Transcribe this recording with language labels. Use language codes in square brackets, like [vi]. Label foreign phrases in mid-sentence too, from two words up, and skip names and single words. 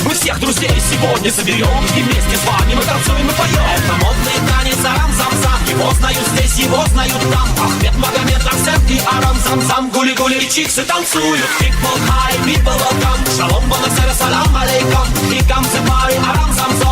[ru] Мы всех друзей сегодня соберем и вместе с вами мы танцуем и поем. Это модный танец арам-зам-зам, его знают здесь, его знают там. Ахмед, Магомед, Арсен и арам-зам-зам, гули-гули и чиксы танцуют. [en] People high, people welcome, [ru] шалом, бонасера, [ar] سلام عليكم. [en] Here comes the party, [ru] арам-зам-зам.